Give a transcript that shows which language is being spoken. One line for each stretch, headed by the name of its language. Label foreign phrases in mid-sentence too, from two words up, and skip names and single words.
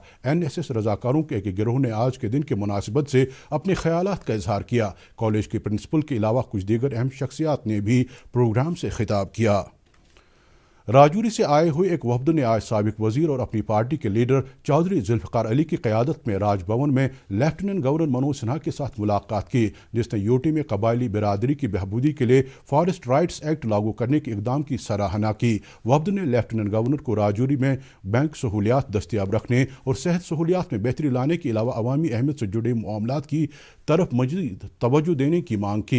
Urdu: NSS رضاکاروں کے ایک گروہ نے آج کے دن کے مناسبت سے اپنے خیالات کا اظہار کیا۔ کالج کے پرنسپل کے علاوہ کچھ دیگر اہم شخصیات نے بھی پروگرام سے خطاب کیا۔ راجوری سے آئے ہوئے ایک وفد نے آج سابق وزیر اور اپنی پارٹی کے لیڈر چودھری ذوالفقار علی کی قیادت میں راج بھون میں لیفٹیننٹ گورنر منوج سنہا کے ساتھ ملاقات کی، جس نے یوٹی میں قبائلی برادری کی بہبودی کے لیے فارسٹ رائٹس ایکٹ لاگو کرنے کے اقدام کی سراہنا کی۔ وفد نے لیفٹیننٹ گورنر کو راجوری میں بینک سہولیات دستیاب رکھنے اور صحت سہولیات میں بہتری لانے کے علاوہ عوامی اہمیت سے جڑے معاملات کی طرف مزید توجہ دینے کی مانگ کی۔